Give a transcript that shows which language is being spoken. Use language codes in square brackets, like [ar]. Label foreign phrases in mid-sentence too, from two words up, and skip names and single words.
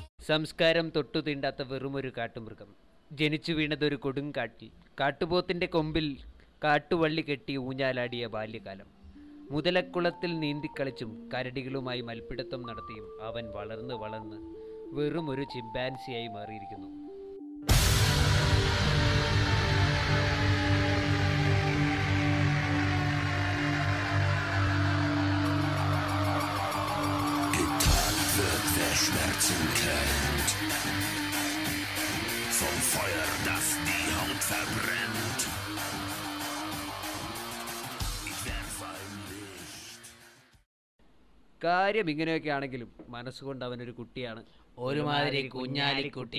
[ml] സംസ്കാരം തൊട്ടു തീണ്ടാത്ത വെറുമൊരു കാട്ടുമൃഗം. ജനിച്ചു വീണതൊരു കൊടുങ്കാട്ടിൽ. കാട്ടുപോത്തിൻ്റെ കൊമ്പിൽ കാട്ടുവള്ളി കെട്ടി ഊഞ്ഞാലാടിയ ബാല്യകാലം. മുതലക്കുളത്തിൽ നീന്തിക്കളിച്ചും കരടികളുമായി മൽപ്പിടുത്തം നടത്തിയും അവൻ വളർന്ന് വളർന്ന് വെറുമൊരു ചിമ്പാൻസിയായി മാറിയിരിക്കുന്നു. [de] Wer Schmerzen kennt, vom Feuer, das die Haut verbrennt. Ich werfe ein Licht. [ml] കാര്യം ഇങ്ങനെയൊക്കെ ആണെങ്കിലും മനസ്സുകൊണ്ട് അവനൊരു കുട്ടിയാണ്, ഒരുമാതിരി കുഞ്ഞാലിക്കുട്ടി.